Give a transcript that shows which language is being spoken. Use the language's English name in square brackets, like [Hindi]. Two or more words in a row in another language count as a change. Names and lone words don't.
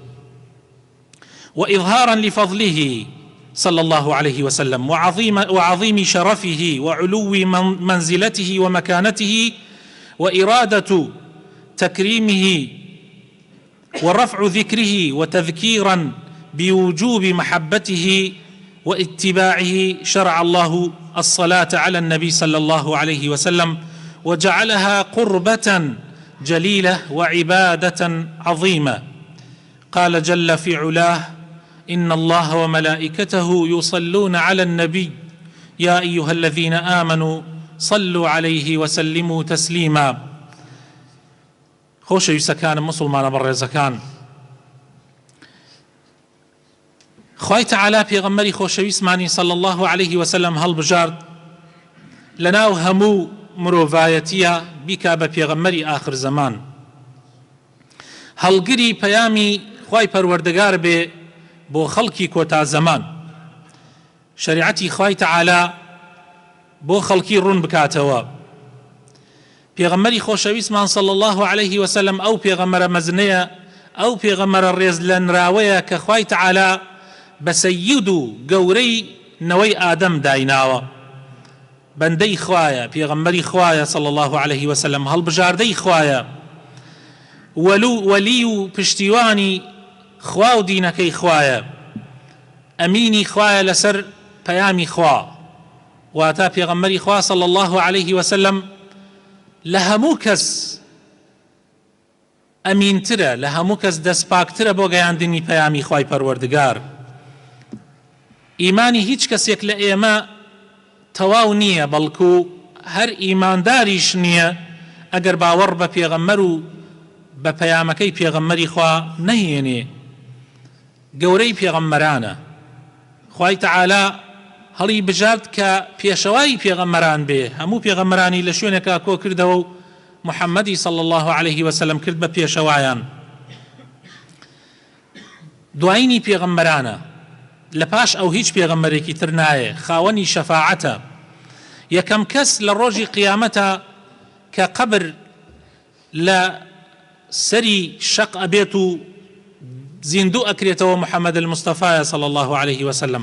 [Arabic] وإظهارا لفضله صلى الله عليه وسلم وعظيم شرفه وعلو منزلته ومكانته، وإرادة تكريمه ورفع ذكره، وتذكيرا بوجوب محبته واتباعه، شرع الله الصلاة على النبي صلى الله عليه وسلم، وجعلها قربة جليلة وعبادة عظيمة. قال جل في علاه: إن الله وملائكته يصلون على النبي يا أيها الذين آمنوا صلوا عليه وسلموا تسليما. [Central Kurdish] خۆشەویستەکانم مسلمانە بەڕێزەکان، خوای تەعالا پێغەمبەری خۆشەویستمانی [Arabic] صلى الله عليه وسلم [Central Kurdish] هەڵبژارد لەناو هەموو مرۆڤایەتیە بیکا بە پێغەمبەری ئاخر زەمان، هەڵگری پەیامی خوای پەروەردگار بێ بۆ خەڵکی کۆتا زەمان، شەریعەتی خوای تەعالا بۆ خەڵکی ڕوون بکاتەوە. پێغەمبەری خۆشەویستمان [Arabic] صلى الله عليه وسلم [Central Kurdish] ئەو پێغەمبەرە مەزنەیە، ئەو پێغەمبەرە ڕێز لەنراوەیە کە خوای تەعالا بە سەیید و گەورەی نەوەی ئادەم دایناوە، بەندەی خوایە، پێغەمبەری خوایە [Arabic] صلى الله عليه وسلم، [Central Kurdish] هەڵبژاردەی خوایە، وەلی و پشتیوانی خوا و دینەکەی خوایە، ئەمینی خوایە لەسەر پەیامی خوا، واتە پێغەمبەری خوا [Arabic] صلى الله عليه وسلم [Central Kurdish] لە هەموو کەس ئەمینترە، لە هەموو کەس دەستپاکترە بۆ گەیاندنی پەیامی خوای پەروەردگار. ئیمانی هیچ کەسێک لە ئێمە تەواو نییە، بەڵکو هەر ئیمانداریش نییە ئەگەر باوەڕ بە پێغەمبەر و بە پەیامەکەی پێغەمبەری خوا نەهێنێ. گەورەی پێغەمبەرانە، خوای تەعالا هەڵی بژارد کە پێشەوای پێغەمبەران بێ، هەموو پێغەمبەرانی لە شوێنێکا کۆ کردەوە و محەممەدی [Arabic] صلى الله عليه وسلم [Central Kurdish] کرد بە پێشەوایان. دوایینی پێغەمبەرانە، لپاش ئەو هیچ پێغەمبەرێکی تر نایە، خاوەنی شەفاعەتە. یەکەم کەس لە ڕۆژی قیامەتە کە قەبر لە سەری شەق ئەبێت و زیندوو ئەکرێتەوە محەممەد المستەفایە [Arabic] صلی الله عليه وسلم.